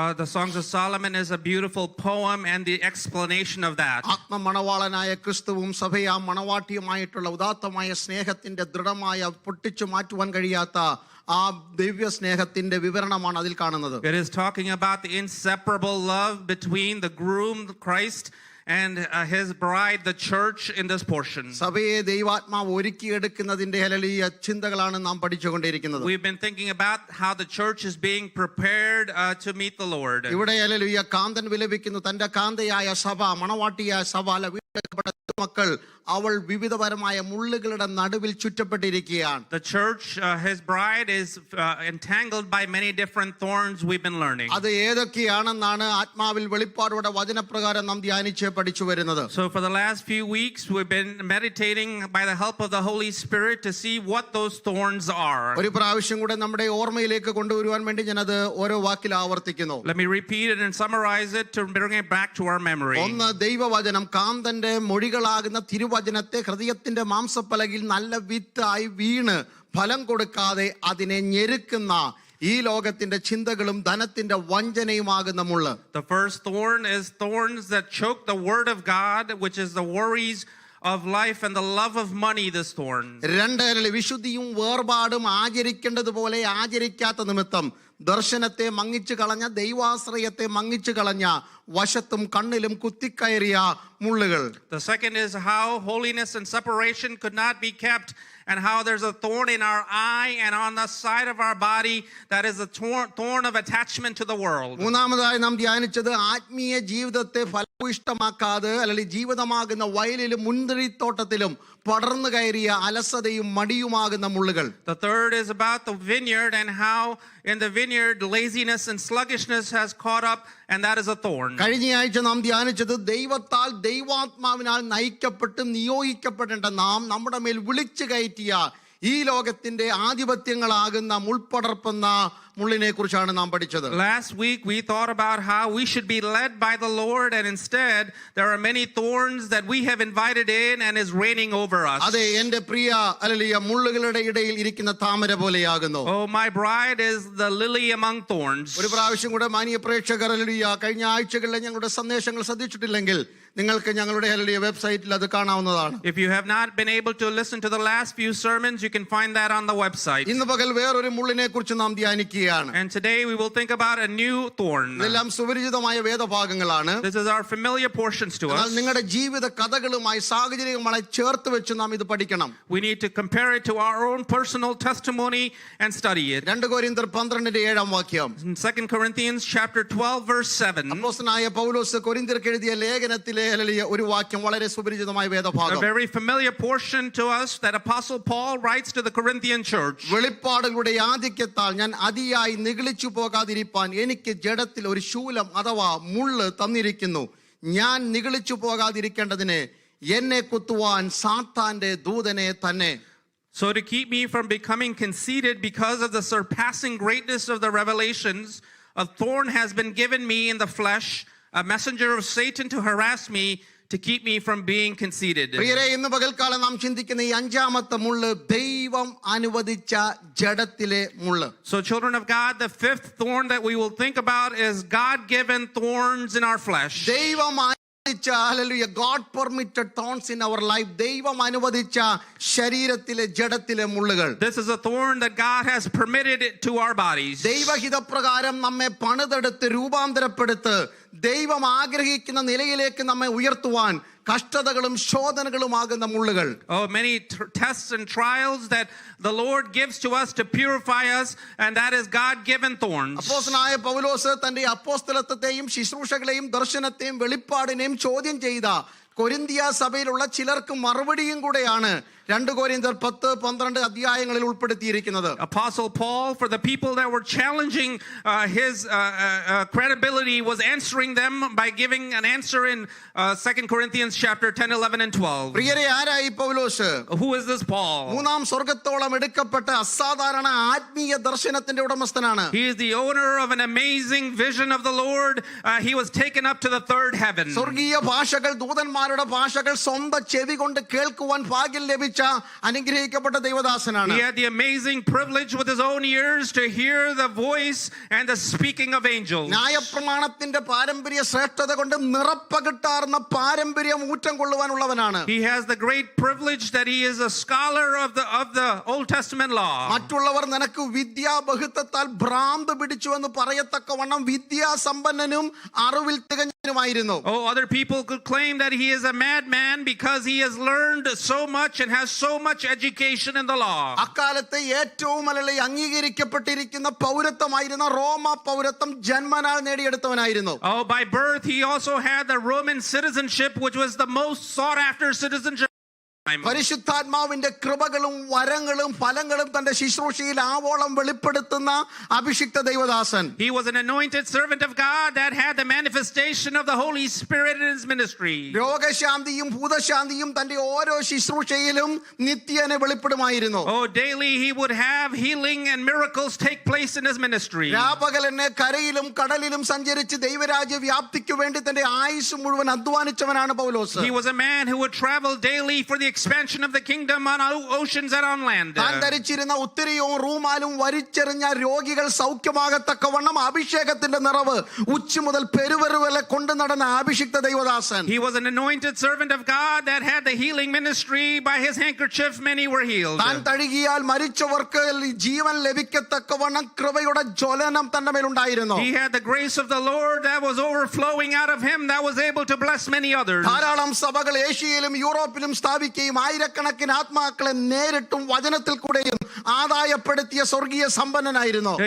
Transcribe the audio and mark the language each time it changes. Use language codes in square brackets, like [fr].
[en] The Songs of Solomon is a beautiful poem and the explanation of that. [ml] ആത്മമണവാളനായ ക്രിസ്തുവും സഭയാ മണവാട്ടിയുമായിട്ടുള്ള ഉദാത്തമായ സ്നേഹത്തിന്റെ ദൃഢമായ പൊട്ടിച്ചു മാറ്റുവാൻ കഴിയാത്ത ആ ദിവ്യ സ്നേഹത്തിന്റെ വിവരണമാണ് അതിൽ കാണുന്നത്. [en] It is talking about the inseparable love between the groom Christ and his bride the church in this portion. [ml] സഭയെ ദൈവാത്മാവ് ഒരുക്കിയെടുക്കുന്നതിന്റെ ഹല്ലേലൂയ ചിന്തകളാണ് നാം പഠിച്ചുകൊണ്ടിരിക്കുന്നത്. [en] We've been thinking about how the church is being prepared to meet the Lord. [ml] ഇവിടെ hallelujah കാന്തൻ വിലപിക്കുന്നു, തന്റെ കാന്തയായ സഭ, മണവാട്ടിയായ സഭ, വീണ്ടെടുക്കപ്പെട്ട മക്കൾ, അവൾ വിവിധപരമായ മുള്ളുകളുടെ നടുവിൽ ചുറ്റപ്പെട്ടിരിക്കുകയാണ്. [en] The church, his bride, is entangled by many different thorns, we've been learning. [ml] അത് ഏതൊക്കെയാണെന്നാണ് ആത്മാവിൽ വെളിപ്പാടോടെ വചനപ്രകാരം നാം ധ്യാനിച്ച് പഠിച്ചു വരുന്നത്. [en] So for the last few weeks we've been meditating by the help of the Holy Spirit to see what those thorns are. [ml] ഒരു പ്രാവശ്യം കൂടെ നമ്മുടെ ഓർമ്മയിലേക്ക് കൊണ്ടുവരുവാൻ വേണ്ടി ഞാൻ അത് ഓരോ വാക്കിൽ ആവർത്തിക്കുന്നു. [en] Let me repeat it and summarize it to bring it back to our memory. [ml] ഒന്ന്, ദൈവവചനം കാന്തന്റെ മൊഴികളാകുന്ന തിരുവചനത്തെ ഹൃദയത്തിന്റെ മാംസപ്പലകിൽ നല്ല വിത്തായി വീണ് ഫലം കൊടുക്കാതെ അതിനെ ഞെരുക്കുന്ന ഈ ലോകത്തിന്റെ ചിന്തകളും ധനത്തിന്റെ വഞ്ചനയുമാകുന്ന മുള്ള്. [en] The first thorn is thorns that choke the word of God, which is the worries of life and the love of money. This thorn. [ml] രണ്ട്, വിശുദ്ധിയും വേർപാടും ആചരിക്കേണ്ടതുപോലെ ആചരിക്കാത്ത നിമിത്തം ദർശനത്തെ മങ്ങിച്ചു കളഞ്ഞ, ദൈവാശ്രയത്തെ മങ്ങിച്ചു കളഞ്ഞ, വശത്തും കണ്ണിലും കുത്തിക്കയറിയ മുള്ളുകൾ. [en] The second is how holiness and separation could not be kept, and how there's a thorn in our eye and on the side of our body that is a thorn of attachment to the world. [ml] മൂന്നാമതായി നാം ധ്യാനിച്ചത് ആത്മീയ ജീവിതത്തെ ഫലഭൂയിഷ്ടമാക്കാതെ അല്ലെങ്കിൽ ജീവിതമാകുന്ന വയലിലും മുന്തിരിത്തോട്ടത്തിലും പടർന്നു കയറിയ അലസതയും മടിയുമാകുന്ന മുള്ളുകൾ. [en] The third is about the vineyard and how in the vineyard laziness and sluggishness has caught up, and that is a thorn. [ml] കഴിഞ്ഞ ആഴ്ച നാം ധ്യാനിച്ചത് ദൈവത്താൽ ദൈവാത്മാവിനാൽ നയിക്കപ്പെട്ട് നിയോഗിക്കപ്പെടേണ്ട നാം നമ്മുടെ മേൽ വിളിച്ചു കയറ്റിയ ഈ ലോകത്തിന്റെ ആധിപത്യങ്ങളാകുന്ന മുൾപടർപ്പെന്ന മുള്ളിനെ കുറിച്ചാണ് നാം പഠിച്ചത്. [en] Last week we thought about how we should be led by the Lord, and instead there are many thorns that we have invited in and is reigning over us. [ml] അതെ, എൻ്റെ പ്രിയ ഹല്ലേലൂയ മുള്ളുകളുടെ ഇടയിൽ ഇരിക്കുന്ന താമര പോലെയാകുന്നു. [en] Oh, my bride is the lily among thorns. [ml] ഒരു പ്രാവശ്യം കൂടെ മാന്യ പ്രേക്ഷകർ, ഹല്ലേലൂയ, കഴിഞ്ഞ ആഴ്ചകളിലെ ഞങ്ങളുടെ സന്ദേശങ്ങൾ ശ്രദ്ധിച്ചിട്ടില്ലെങ്കിൽ നിങ്ങൾക്ക് ഞങ്ങളുടെ ഹല്ലേലൂയ വെബ്സൈറ്റിൽ അത് കാണാവുന്നതാണ്. [en] If you have not been able to listen to the last few sermons, you can find that on the website. [ml] ഇന്ന് പകൽ വേറൊരു മുള്ളിനെ കുറിച്ച് നാം ധ്യാനിക്കുകയാണ്. [en] And today we will think about a new thorn. [ml] ഇതെല്ലാം സുപരിചിതമായ വേദഭാഗങ്ങളാണ്. [en] This is our familiar portions to us. [ml] നിങ്ങളുടെ ജീവിത കഥകളുമായി സാഹചര്യങ്ങളുമായി ചേർത്ത് വെച്ച് നാം ഇത് പഠിക്കണം. [en] We need to compare it to our own personal testimony and study it. [ml] 2 കൊരിന്ത്യർ 12:7 വാക്യം. [en] In 2 Corinthians chapter 12 verse 7. [ml] അപ്പോസ്തലനായ പൗലോസ് കൊരിന്ത്യർക്ക് എഴുതിയ ലേഖനത്തിലെ ഒരു വാക്യം വളരെ സുപരിചിതമായ വേദഭാഗം. [en] A very familiar portion to us that Apostle Paul writes to the Corinthian church. [ml] വെളിപ്പാടുകളുടെ ആധിക്യത്താൽ ഞാൻ അതിയായി നിഗളിച്ചു പോകാതിരിപ്പാൻ എനിക്ക് ജഡത്തിൽ ഒരു ശൂലം അഥവാ മുള്ള് തന്നിരിക്കുന്നു. ഞാൻ നിഗളിച്ചു പോകാതിരിക്കേണ്ടതിന് എന്നെ കുത്തുവാൻ സാത്താന്റെ ദൂതനെ തന്നെ. [en] So to keep me from becoming conceited because of the surpassing greatness of the revelations, a thorn has been given me in the flesh, a messenger of Satan to harass me, to keep me from being conceited. [ml] പ്രിയരേ, ഇന്ന് പകൽക്കാലം നാം ചിന്തിക്കുന്ന ഈ അഞ്ചാമത്തെ മുള്ള് ദൈവം അനുവദിച്ച ജഡത്തിലെ മുള്ള്. [en] So children of God, the fifth thorn that we will think about is God-given thorns in our flesh. [ml] ദൈവം [en] God permitted thorns in our life. [ml] ദൈവം അനുവദിച്ച ശരീരത്തിലെ ജഡത്തിലെ മുള്ളുകൾ. [en] This is a thorn that God has permitted it to our bodies. [ml] ദൈവഹിതപ്രകാരം നമ്മെ പണിതെടുത്ത് രൂപാന്തരപ്പെടുത്ത് ദൈവം ആഗ്രഹിക്കുന്ന നിലയിലേക്ക് നമ്മെ ഉയർത്തുവാൻ കഷ്ടതകളും ശോധനകളുമാകുന്ന മുള്ളുകൾ. [en] Oh, many tests and trials that the Lord gives to us to purify us, and that is God-given thorns. [ml] അപ്പോസ്തലനായ പൗലോസ് തന്റെ അപ്പോസ്തലത്വത്തെയും ശുശ്രൂഷകളെയും ദർശനത്തെയും വെളിപ്പാടിനെയും ചോദ്യം ചെയ്ത കൊരിന്തിയ സഭയിലുള്ള ചിലർക്ക് മറുപടിയും കൂടെയാണ് 2 കൊരിന്ത്യർ 10-12 അധ്യായങ്ങളിൽ ഉൾപ്പെടുത്തിയിരിക്കുന്നത്. [en] Apostle Paul, for the people that were challenging his credibility, was answering them by giving an answer in 2 Corinthians chapter 10, 11, and 12. [ml] പ്രിയരെ, ആരായി പൗലോസ്? [en] Who is this Paul? [ml] മൂന്നാം സ്വർഗ്ഗത്തോളം എടുക്കപ്പെട്ട അസാധാരണ ആത്മീയ ദർശനത്തിന്റെ ഉടമസ്ഥനാണ്. [en] He is the owner of an amazing vision of the Lord. He was taken up to the third heaven. [ml] സ്വർഗീയ ഭാഷകൾ, ദൂതന്മാരുടെ ഭാഷകൾ സ്വന്തം ചെവി കൊണ്ട് കേൾക്കുവാൻ ഭാഗ്യം ലഭിച്ച അനുഗ്രഹിക്കപ്പെട്ട ദൈവദാസനാണ്. [en] He had the amazing privilege with his own ears to hear the voice and the speaking of angels. [ml] ന്യായപ്രമാണത്തിന്റെ പാരമ്പര്യ ശ്രേഷ്ഠത കൊണ്ട് നിറപ്പകിട്ടാർന്ന പാരമ്പര്യം ഊറ്റം കൊള്ളുവാനുള്ളവനാണ്. [en] He has the great privilege that he is a scholar of the Old Testament law. [ml] മറ്റുള്ളവർ നിനക്ക് വിദ്യാബഹുത്വത്താൽ ഭ്രാന്ത് പിടിച്ചു എന്ന് പറയത്തക്കവണ്ണം വിദ്യാസമ്പന്നനും അറിവിൽ തികഞ്ഞവനുമായിരുന്നു. [en] Oh, other people could claim that he is a madman because he has learned so much and has so much education in the law. [ml] അക്കാലത്തെ ഏറ്റവും വലിയ അംഗീകരിക്കപ്പെട്ടിരിക്കുന്ന പൗരത്വമായിരുന്ന റോമ പൗരത്വം ജന്മനാൽ നേടിയെടുത്തവനായിരുന്നു. [en] Oh, by birth he also had the Roman citizenship, which was the most sought after citizenship. [ml] പരിശുദ്ധാത്മാവിന്റെ കൃപകളും വരങ്ങളും ഫലങ്ങളും തന്റെ ശുശ്രൂഷയിൽ ആവോളം വെളിപ്പെടുത്തുന്ന അഭിഷിക്ത ദൈവദാസൻ. [en] He was an anointed servant of God that had the manifestation of the Holy Spirit in his ministry. [ml] രോഗശാന്തിയും ഭൂതശാന്തിയും തന്റെ ഓരോ ശുശ്രൂഷയിലും നിത്യേന വെളിപ്പെടുമായിരുന്നു. [en] Oh, daily he would have healing and miracles take place in his ministry. [ml] രാപകലെന്നെ കരയിലും കടലിലും സഞ്ചരിച്ച് ദൈവരാജ്യ വ്യാപ്തിക്ക് വേണ്ടി തന്റെ ആയുസ് മുഴുവൻ അധ്വാനിച്ചവനാണ് പൗലോസ്. [en] He was a man who would travel daily for the expansion of the kingdom on oceans and on land. [ml] താൻ ധരിച്ചിരുന്ന ഉത്തരിയവും റൂമാലും വലിച്ചെറിഞ്ഞ രോഗികൾ സൗഖ്യമാകത്തക്കവണ്ണം അഭിഷേകത്തിന്റെ നിറവ് ഉച്ച മുതൽ പെരുവരു വരെ കൊണ്ടു നടന്ന അഭിഷിക്ത ദൈവദാസൻ. [en] He was an anointed servant of God that had the healing ministry. By his handkerchief many were healed. [ml] താൻ തഴുകിയാൽ മരിച്ചവർക്ക് ജീവൻ ലഭിക്കത്തക്കവണ്ണം കൃപയുടെ ജ്വലനം തന്റെ മേലുണ്ടായിരുന്നു. [en] He had the grace of the Lord that was overflowing out of him, that was able to bless many others. [ml] ധാരാളം സഭകൾ ഏഷ്യയിലും യൂറോപ്പിലും സ്ഥാപിക്കുകയും ആയിരക്കണക്കിന് ആത്മാക്കളെ നേരിട്ടും വചനത്തിൽ കൂടെയും ആദായപ്പെടുത്തിയ സ്വർഗീയ സമ്പന്നനായിരുന്നു.